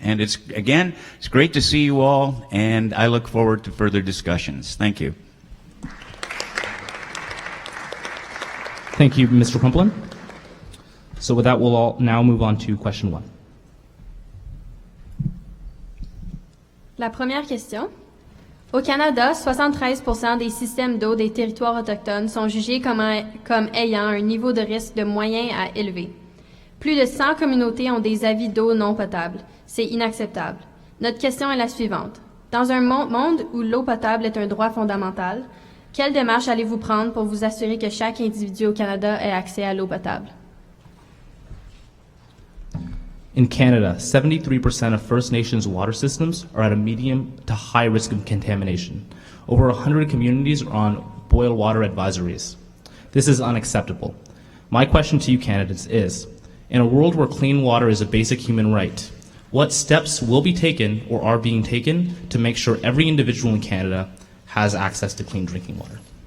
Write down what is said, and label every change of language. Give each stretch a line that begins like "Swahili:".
English: And it's great to see you all, and I look forward to further discussions. Thank you. Thank you, Mr. Crumplin. So with that, we'll all now move on to question 1.
French: La première question. Au Canada, 73% des systèmes d'eau des territoires autochtones sont jugés comme ayant un niveau de risque de moyen à élevé. Plus de 100 communautés ont des avis d'eau non potable. C'est inacceptable. Notre question est la suivante. Dans un monde où l'eau potable est un droit fondamental, quelle démarche allez-vous prendre pour vous assurer que chaque individu au Canada ait accès à l'eau potable?
English: In Canada, 73% of First Nations water systems are at a medium to high risk of contamination. Over 100 communities are on boil water advisories. This is unacceptable. My question to you candidates is, in a world where clean water is a basic human right, what steps will be taken or are being taken to make sure every individual in Canada has access to clean drinking water?